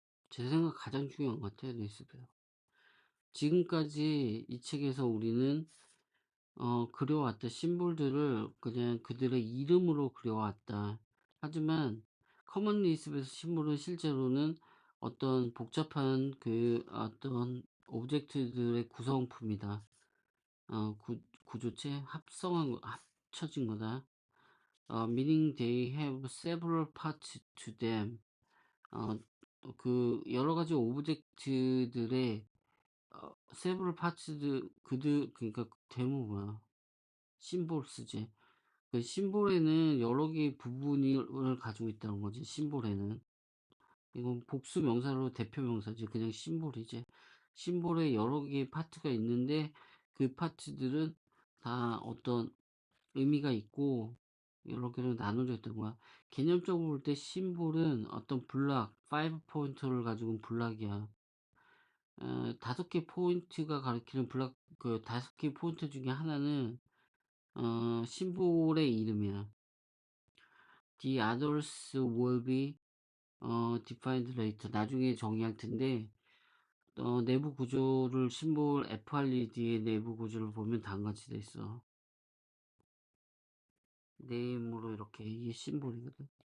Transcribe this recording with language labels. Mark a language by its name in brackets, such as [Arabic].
[Korean] 제 생각 가장 중요한 것 같아요. 네이스도요. 지금까지 이 책에서 우리는 그려왔던 심볼들을 그냥 그들의 이름으로 그려왔다. 하지만 커먼 리스트에서 심볼은 실제로는 어떤 복잡한 어떤 오브젝트들의 구성품이다. 구조체 합쳐진 거다. [English] Meaning they have several parts to them. [Korean] 여러 가지 오브젝트들의 [English] several parts [Korean] 들 그러니까 대모가 심볼스지. 그 심볼에는 여러 개의 부분을 가지고 있다는 거지. 심볼에는 이건 복수 명사로 대표 명사지. 그냥 심볼이지. 심볼에 여러 개의 파트가 있는데 그 파트들은 다 어떤 의미가 있고 여러 개로 나눠져 있던 거야. 개념적으로 볼 때 심볼은 어떤 블락, 5 포인트를 가지고 블락이야. 5개 포인트가 가리키는 블락, 그 5개 포인트 중에 하나는 심볼의 이름이야. [English] The others will be defined later. [Korean] 나중에 정의할 텐데 내부 구조를 심볼 FRED의 내부 구조를 보면 다음 같이 돼 있어. 네임으로 이렇게 이게 심볼이거든.